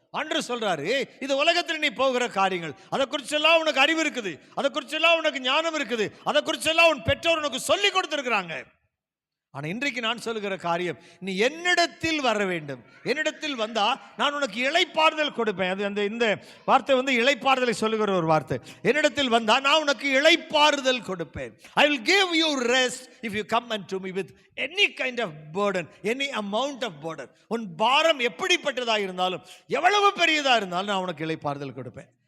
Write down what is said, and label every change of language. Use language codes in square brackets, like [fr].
[ta] ஆண்டவர் சொல்றாரு, இது உலகத்தில் நீ போகிற காரியங்கள், அதை குறிச்செல்லாம் உனக்கு அறிவு இருக்குது, அதை குறிச்செல்லாம் உனக்கு ஞானம் இருக்குது, அதை குறிச்செல்லாம் உன் பெற்றோர் உனக்கு சொல்லி கொடுத்திருக்கிறாங்க. ஆனா இன்றைக்கு நான் சொல்லுகிற காரியம், நீ என்னிடத்தில் வர வேண்டும். என்னிடத்தில் வந்தா நான் உனக்கு இளைப்பாறுதல் கொடுப்பேன். அது அந்த இந்த வார்த்தை வந்து இளைப்பாறுதலை சொல்லுகிற ஒரு வார்த்தை. என்னிடத்தில் வந்தா நான் உனக்கு இளைப்பாறுதல் கொடுப்பேன். [en] I will give you rest if you come unto me with any kind of burden, any amount of burden. [ta] உன் பாரம் எப்படிப்பட்டதா இருந்தாலும், எவ்வளவு பெரியதா இருந்தாலும் நான் உனக்கு இளைப்பாறுதல் கொடுப்பேன்.